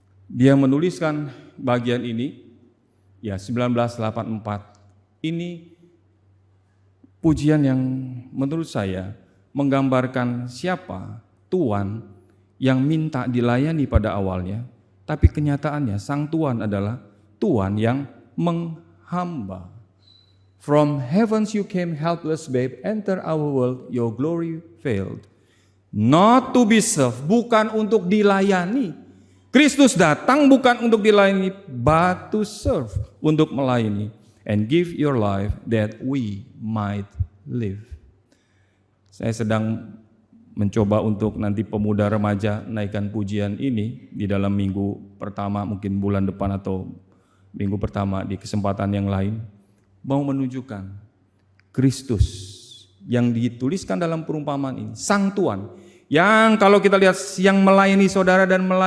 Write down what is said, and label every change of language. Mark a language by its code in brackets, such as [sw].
[id] Dia menuliskan bagian ini, ya 1984. Ini pujian yang menurut saya menggambarkan siapa Tuhan yang minta dilayani pada awalnya, tapi kenyataannya Sang Tuhan adalah Tuhan yang menghamba. [en] From heavens you came helpless babe, enter our world, your glory failed. Not to be served, [id] bukan untuk dilayani. Kristus datang bukan untuk dilayani, [en] but to serve, [id] untuk melayani. [en] And give your life that we might live. [id] Saya sedang mencoba untuk nanti pemuda remaja naikkan pujian ini di dalam minggu pertama, mungkin bulan depan atau minggu pertama di kesempatan yang lain, mau menunjukkan Kristus yang dituliskan dalam perumpamaan ini, Sang Tuhan, yang kalau kita lihat yang melayani saudara dan